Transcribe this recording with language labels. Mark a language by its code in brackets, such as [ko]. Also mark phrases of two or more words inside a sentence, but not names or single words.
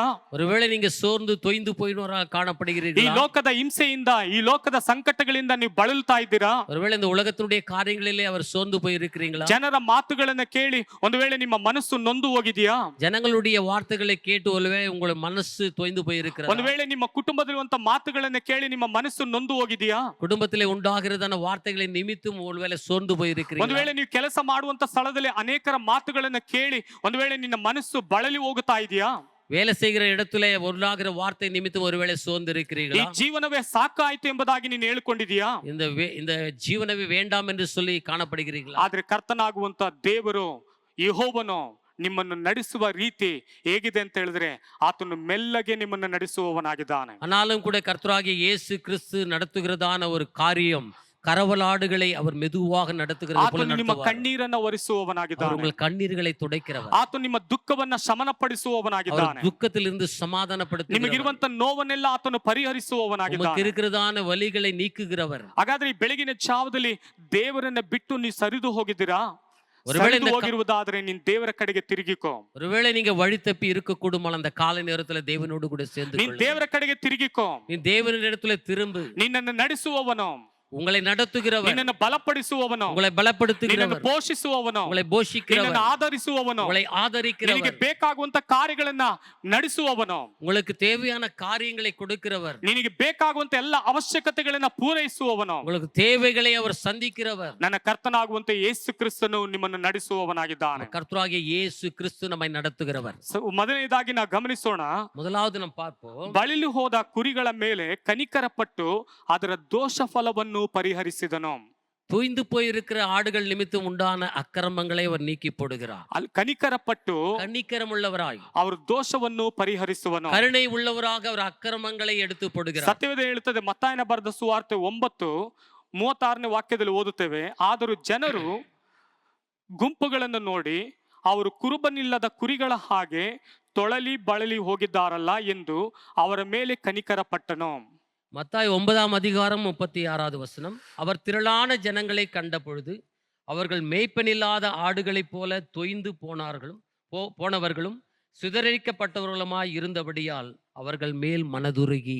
[ta] ஒருவேளை நீங்க சோர்ந்து தொய்ந்து போயினவராக [kn] ಈ [ta] காணப்படுகிறீர்களா? [kn] ಲೋಕದ ಹಿಂಸೆಯಿಂದ, ಈ ಲೋಕದ ಸಂಕಟಗಳಿಂದ ನೀವು ಬಳಲ್ತಾ ಇದ್ದೀರಾ? [ta] ஒருவேளை இந்த உலகத்தினுடைய காரியங்களிலே அவர் சோர்ந்து போயிருக்கிறீங்களா? [kn] ಜನರ ಮಾತುಗಳನ್ನ ಕೇಳಿ ಒಂದು ವೇಳೆ ನಿಮ್ಮ ಮನಸ್ಸು ನೊಂದು ಹೋಗಿದೆಯಾ? [ta] ஜனங்களுடைய வார்த்தைகளை கேட்டு ஒருவேளை உங்கள் மனசு தொய்ந்து போயிருக்கிறது. [kn] ಒಂದು ವೇಳೆ ನಿಮ್ಮ ಕುಟುಂಬದಲ್ಲಿರುವಂತ ಮಾತುಗಳನ್ನ ಕೇಳಿ ನಿಮ್ಮ ಮನಸ್ಸು ನೊಂದು ಹೋಗಿದೆಯಾ? [ta] குடும்பத்திலே உண்டாகிறதான வார்த்தைகளை நிமித்தும் ஒருவேளை சோர்ந்து [kn] ಒಂದು [ta] போயிருக்கிறீங்களா? [kn] ವೇಳೆ ನೀವು ಕೆಲಸ ಮಾಡುವಂತ ಸ್ಥಳದಲ್ಲಿ ಅನೇಕರ ಮಾತುಗಳನ್ನ ಕೇಳಿ ಒಂದು ವೇಳೆ ನಿನ್ನ ಮನಸ್ಸು ಬಳಲಿ ಹೋಗುತ್ತಾ ಇದೆಯಾ? [ta] வேலை செய்கிற இடத்துல ஒருளாகிற வார்த்தை நிமித்தம் ஒருவேளை சோர்ந்து [kn] ಈ [ta] இருக்கிறீர்களா? [kn] ಜೀವನವೇ ಸಾಕಾಯ್ತು ಎಂಬುದಾಗಿ ನೀನು ಹೇಳ್ಕೊಂಡಿದೀಯಾ? [ta] இந்த ಜೀವನವೇ வேண்டாம் என்று சொல்லி ಕಾಣப்படுகிறீர்களா? [kn] ಆದ್ರೆ ಕರ್ತನಾಗುವಂತ ದೇವರು ಯೆಹೋವನು ನಿಮ್ಮನ್ನು ನಡೆಸುವ ರೀತಿ ಹೇಗಿದೆ ಅಂತ ಹೇಳಿದ್ರೆ, ಆತನು ಮೆಲ್ಲಗೆ ನಿಮ್ಮನ್ನು ನಡೆಸುವವನಾಗಿದ್ದಾನೆ. [ta] ஆனாலும் கூட கர்த்தராகிய இயேசு கிறிஸ்து நடத்துகிறதான ஒரு காரியம் கரவலாடுகளை அவர் மெதுவாக நடத்துகிறது போல [kn] ಆತನು ನಿಮ್ಮ [ta] நடத்துவார். [kn] ಕಣ್ಣೀರನ್ನ ಒರೆಸುವವನಾಗಿದ್ದಾನೆ. [ta] உங்கள் கண்ணீர்களை துடைக்கிறவர். [kn] ಆತನು ನಿಮ್ಮ ದುಃಖವನ್ನ ಶಮನ ಪಡಿಸುವವನಾಗಿದ್ದಾನೆ. [ta] துக்கத்திலிருந்து சமாதானப்படுத்துகிறவர். [kn] ನಿಮಗಿರುವಂತ ನೋವನ್ನೆಲ್ಲ ಆತನು [ta] உமக்கு [kn] ಪರಿಹರಿಸುವವನಾಗಿದ್ದಾನೆ. [ta] இருக்கிறதான வலிகளை நீக்குகிறவர். [kn] ಹಾಗಾದ್ರೆ ಈ ಬೆಳಗಿನ ಜಾವದಲ್ಲಿ ದೇವರನ್ನ ಬಿಟ್ಟು ನೀವು ಸರಿದು ಹೋಗಿದ್ದೀರಾ? [ta] ஒருவேளை [kn] ಸರಿದು ಹೋಗಿರುವುದಾದ್ರೆ ನೀನ್ ದೇವರ ಕಡೆಗೆ ತಿರುಗಿಕೋ. [ta] ஒருவேளை நீங்க வழி தப்பி இருக்க கூடுமானால் அந்த காலை நேரத்துல தேவனோடு கூட சேர்ந்து [kn] ನೀನ್ ದೇವರ ಕಡೆಗೆ ತಿರುಗಿಕೋ. [ta] நீ தேவனின் இடத்துல திரும்பு. [kn] ನಿನ್ನನ್ನು ನಡೆಸುವವನು, [ta] உங்களை நடத்துகிறவர், [kn] ನಿನ್ನನ್ನು ಬಲಪಡಿಸುವವನು, [ta] உங்களை [kn] ನಿನ್ನನ್ನು [ta] பலப்படுத்துகிறவர், [kn] ಪೋಷಿಸುವವನು, [ta] உங்களை போஷிக்கிறவர், [kn] ನಿನ್ನನ್ನು ಆಧರಿಸುವವನು, [ta] உங்களை [kn] ನಿನಗೆ [ta] ஆதரிக்கிறவர், [kn] ಬೇಕಾಗುವಂತ ಕಾರ್ಯಗಳನ್ನ ನಡೆಸುವವನು, [ta] உங்களுக்கு தேவையான காரியங்களை கொடுக்கிறவர், [kn] ನಿನಗೆ ಬೇಕಾಗುವಂತ ಎಲ್ಲ ಅವಶ್ಯಕತೆಗಳನ್ನ ಪೂರೈಸುವವನು, [ta] உங்களுக்கு தேவைகளை அவர் சந்திக்கிறவர். [kn] ನನ್ನ ಕರ್ತನಾಗುವಂತ ಯೇಸು ಕ್ರಿಸ್ತನು ನಿಮ್ಮನ್ನು ನಡೆಸುವವನಾಗಿದ್ದಾನೆ. [ta] கர்த்தராகிய இயேசு கிறிஸ்து நம்மை நடத்துகிறவர். [kn] ಮೊದಲನೇದಾಗಿ ನಾವು ಗಮನಿಸೋಣ, [ta] முதலாவது நாம் பார்ப்போம், [kn] ಬಳಿಲು ಹೋದ ಕುರಿಗಳ ಮೇಲೆ ಕನಿಕರಪಟ್ಟು ಅದರ ದೋಷ ಫಲವನ್ನು ಪರಿಹರಿಸಿದನು. [ta] தூய்ந்து போயிருக்கிற ஆடுகள் நிமித்தம் உண்டான அக்கிரமங்களை அவர் நீக்கி போடுகிறார். [kn] ಅಲ್ಲಿ ಕನಿಕರಪಟ್ಟು [ta] கன்னிக்கரம் உள்ளவராய் [kn] ಅವರ ದೋಷವನ್ನು ಪರಿಹರಿಸುವನು. [ta] கருணை உள்ளவராக அவர் அக்கிரமங்களை எடுத்து போடுகிறார். [kn] ಸತ್ಯವೇದ ಹೇಳುತ್ತದೆ, ಮತ್ತಾಯನ ಬರೆದ ಸುವಾರ್ತೆ 9:36 ವಾಕ್ಯದಲ್ಲಿ ಓದುತ್ತೇವೆ, ಆದರೂ ಜನರು ಗುಂಪುಗಳನ್ನು ನೋಡಿ ಅವರು ಕುರುಬನಿಲ್ಲದ ಕುರಿಗಳ ಹಾಗೆ ತೊಳಲಿ ಬಳಲಿ ಹೋಗಿದ್ದಾರಲ್ಲ ಎಂದು ಅವರ ಮೇಲೆ ಕನಿಕರಪಟ್ಟನು. [ta] மத்தாய் 9:36 அவர் திரளான ஜனங்களை கண்ட பொழுது அவர்கள் மேய்ப்பனில்லாத ஆடுகளைப் போல தொய்ந்து போனவர்களும் சிதறடிக்கப்பட்டவர்களுமாய் இருந்தபடியால் அவர்கள் மேல் மனதுருகி.